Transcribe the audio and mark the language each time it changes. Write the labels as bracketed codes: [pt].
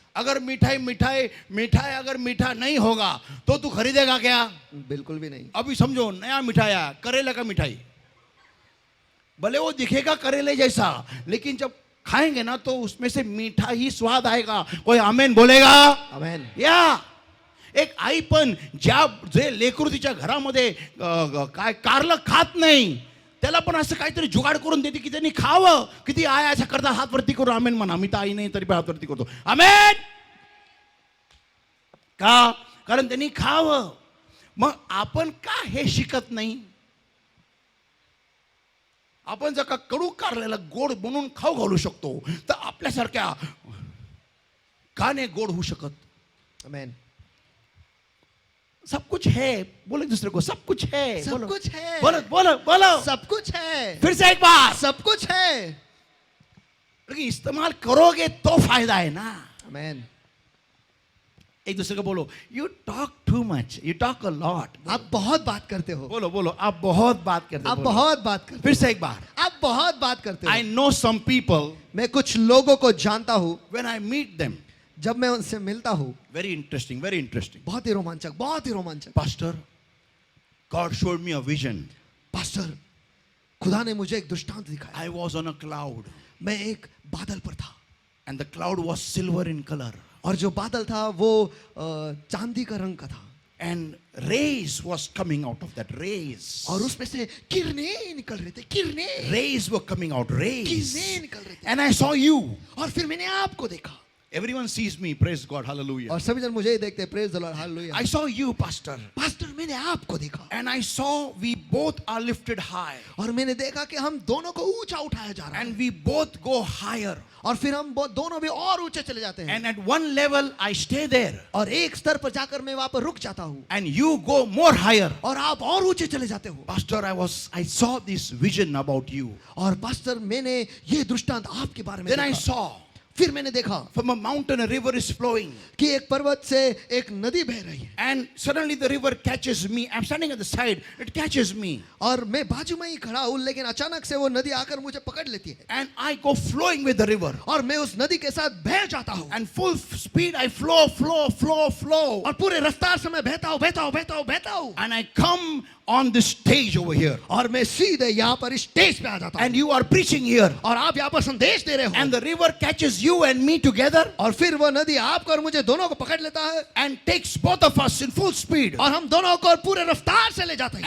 [hi] अगर मिठाई अगर मीठा नहीं होगा तो तू खरीदेगा क्या? बिल्कुल भी नहीं। अभी समझो नया मिठाई आया, करेले का मिठाई। भले वो दिखेगा करेले जैसा, लेकिन जब खाएंगे ना तो उसमें से मीठा ही स्वाद आएगा। कोई आमेन बोलेगा? आमेन। [mr] या एक आई पण ज्या जे लेकरू तिच्या घरामध्ये काय कारलं खात नाही, त्याला पण असं काहीतरी जुगाड करून देते की त्यांनी खावं। किती आया असं करता हात वरती करू आमेन म्हणा। मी तर आई नाही तरी पण हात वरती करतो आमेन का? कारण त्यांनी खावं। मग आपण का हे शिकत नाही? आपण जर का कडू कारलेला गोड बनवून खाऊ घालू शकतो तर आपल्यासारख्या का नाही गोड होऊ शकत? आमेन। [hi] सब कुछ है, बोले दूसरे को सब कुछ है। सब कुछ है। बोलो बोलो बोलो, सब कुछ है। फिर से एक बार, सब कुछ है। लेकिन इस्तेमाल करोगे तो फायदा है ना। आमेन। एक दूसरे को बोलो, [en] You talk too much, you talk a lot. [hi] आप बहुत बात करते हो। बोलो बोलो, आप बहुत बात करते हो। आप बहुत बात करते फिर से एक बार, हो। आप बहुत बात करते हो। [en] I know some people, [hi] मैं कुछ लोगों को जानता हूँ, [en] when I meet them, [hi] जब मैं उनसे मिलता हूँ, [en] Very interesting, very interesting. [hi] बहुत ही रोमांचक, बहुत ही रोमांचक। [en] Pastor, God showed me a vision. [hi] Pastor, खुदा ने मुझे एक दृष्टांत दिखाया। [en] I was on a cloud, [hi] मैं एक बादल पर था, [en] and the cloud was silver in colour, [hi] और जो बादल था वो चांदी का रंग का था, [en] and rays was coming out of that, rays, [hi] और उसमें से किरणें निकल रहे थे, किरणें [en] rays were coming out, rays, [hi] किरणें निकल रहे थे। [en] and I saw you। [hi] और फिर मैंने आपको देखा, [en] Everyone sees me, praise God, hallelujah। [hi] और सभी जन मुझे ही देखते, [en] praise the Lord, [hi] hallelujah. [en] I saw you, pastor, [hi] pastor, मैंने आपको देखा, [en] and I saw we both are lifted high, [hi] और मैंने देखा कि हम दोनों को ऊंचा उठाया जा रहा है, [en] and we both go higher, [hi] और फिर हम दोनों भी और ऊंचे चले जाते हैं, [en] and at one level I stay there, [hi] और एक स्तर पर जाकर मैं वहां पर रुक जाता हूँ, [en] and you go more higher। [hi] और आप और ऊंचे चले जाते हो। [en] Pastor, I saw this vision about you, [hi] और पास्टर, मैंने ये दृष्टांत आपके बारे में [en] then I [hi] देखा। [en] saw [hi] फिर मैंने देखा [en] from a mountain a river is flowing, [hi] कि एक पर्वत से एक नदी बह रही है, [en] and suddenly the river catches me। I'm standing at the side, it catches me, [hi] और मैं बाजू में ही खड़ा हूँ, लेकिन अचानक से वो नदी आकर मुझे पकड़ लेती है, [en] and I go flowing with the river, [hi] और मैं उस नदी के साथ बह जाता हूँ, [en] and full speed I flow, [hi] और पूरे रफ्तार से मैं बहता हूँ, [en] and I come on this stage over here, [hi] और मैं सीधे यहाँ पर स्टेज पे आ जाता हूँ, [en] and you are preaching here, [hi] और आप यहाँ पर संदेश दे रहे हो, [en] and the river catches you and me together, [hi] और फिर वो नदी आपको और मुझे दोनों को पकड़ लेता है, [en] and takes both of us in full speed, [hi] और हम दोनों को पूरे रफ्तार से ले जाते हैं,